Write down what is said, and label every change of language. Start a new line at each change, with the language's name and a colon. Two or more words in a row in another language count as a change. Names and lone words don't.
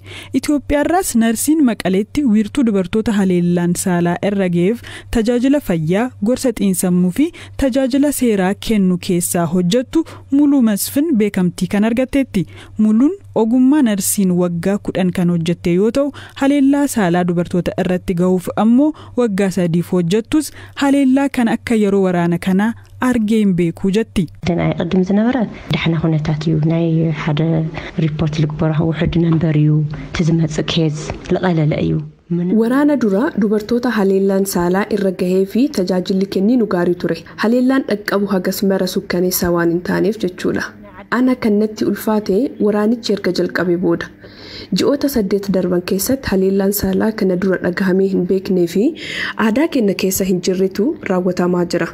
Oromo: Itoophiyaarraas narsiin Maqaleetti wiirtuu dubartoota haleellaan saalaa irra ga'eef tajaajila fayyaa, gorsa xiinsammuu fi tajaajila seeraa kennu keessaa hojjettu Muluu Masfin beekamtii kan argatteetti. Muluun ogummaa narsiin waggaa 10 kan hojjette yoo ta'u haleellaa saalaa dubartoota irratti ga'uuf ammoo waggaa 3f hojjettus haleellaa kan akka yeroo waraana kanaa argeen beekuu jetti.
Tigrinya: Danaa qaddim ዝነበረ ዳሕና ኩነታት እዩ ናይ ሓደ ሪፖርት ልግበራ ውሕድ ነምበር እዩ ትዝመጽእ ኬዝ ለቀለለ እዩ.
Oromo: Waraana dura dubartoota haleellaan saalaa irra gahee fi tajaajilli kenniinu gaarii ture. Haleellaan dhaqqabu hagas mara sukkaneessaa waan hin taaneef jechuudha. Ana kannatti ulfaate waraanichi erga jalqabee booda. Ji'oota 8 darban keessatti haleellaan saalaa kana dura dhagahamee hin beeknee fi aadaa keenya keessa hin jirretu raawwatamaa jira.